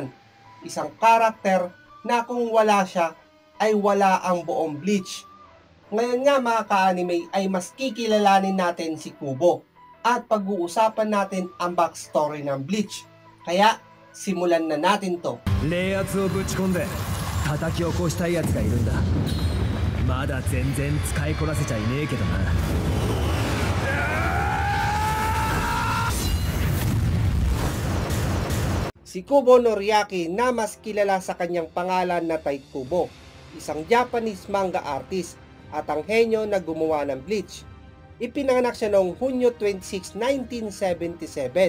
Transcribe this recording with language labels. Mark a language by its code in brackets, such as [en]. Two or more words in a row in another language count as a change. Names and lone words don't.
[tl] Isang karakter na kung wala siya ay wala ang buong Bleach. Ngayon nga mga ka-anime ay mas kikilalanin natin si Kubo at pag-uusapan natin ang backstory ng Bleach. Kaya simulan na natin to. [ja] 冷圧をぶち込んで叩き起こしたいやつがいるんだ。まだ全然使いこなせちゃいねえけどな。 [tl] Si Kubo Noriaki na mas kilala sa kanyang pangalan na Tite Kubo, isang [en] Japanese manga artist [tl] at ang henyo na gumawa ng Bleach. Ipinanganak siya noong Hunyo 26, 1977.